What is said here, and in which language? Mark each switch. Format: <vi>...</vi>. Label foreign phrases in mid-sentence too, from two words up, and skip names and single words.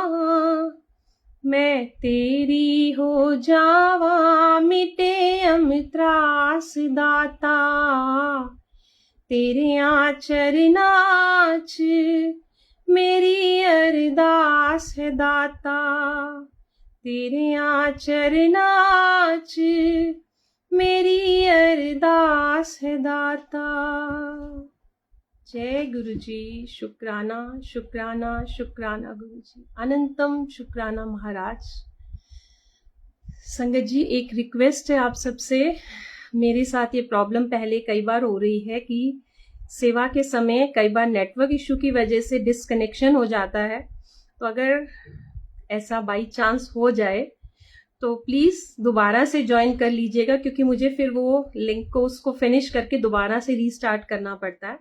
<pa>ਮੈਂ ਤੇਰੀ ਹੋ ਜਾਵਾਂ, ਮਿਟੇ ਅਮਤ੍ਰਾਸ ਦਾਤਾ, ਤੇਰੀਆਂ ਚਰਨਾਂ ਚ ਮੇਰੀ ਅਰਦਾਸ ਹੈ ਦਾਤਾ, ਤੇਰੀਆਂ ਚਰਨਾਂ ਚ ਮੇਰੀ ਅਰਦਾਸ ਹੈ ਦਾਤਾ, तेरियां चरनां च मेरी अरदास है दाता।</pa> <hi>जय गुरु जी। शुक्राना शुक्राना शुक्राना गुरु जी, अनंतम शुक्राना महाराज। संगत जी, एक रिक्वेस्ट है आप सबसे। मेरे साथ ये प्रॉब्लम पहले कई बार हो रही है कि सेवा के समय कई बार</hi> <en>network issue</en> <hi>की वजह से डिस्कनेक्शन हो जाता है, तो अगर ऐसा</hi> <en>by chance</en> <hi>हो जाए तो प्लीज़ दोबारा से ज्वाइन कर लीजिएगा, क्योंकि मुझे फिर वो लिंक को उसको फिनिश करके दोबारा से रीस्टार्ट करना पड़ता है।</hi>